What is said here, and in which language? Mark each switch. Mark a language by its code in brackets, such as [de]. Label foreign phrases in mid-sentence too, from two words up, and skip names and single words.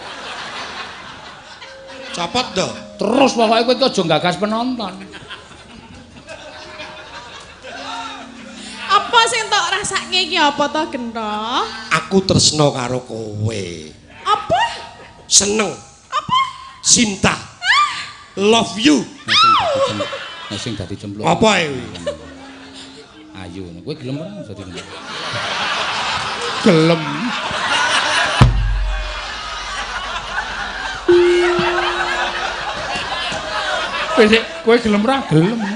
[jv] Copot to. Terus pokoke kowe aja gagas penonton. Apa sing tok rasake iki apa to Gento? Aku tresno karo kowe. Apa? Seneng. Apa? [en] Cinta. Love you. [jv] Sing dadi cemplung. Apa e? Ayu, kowe gelem ora dadi gelem. Kowe gelem ora gelem.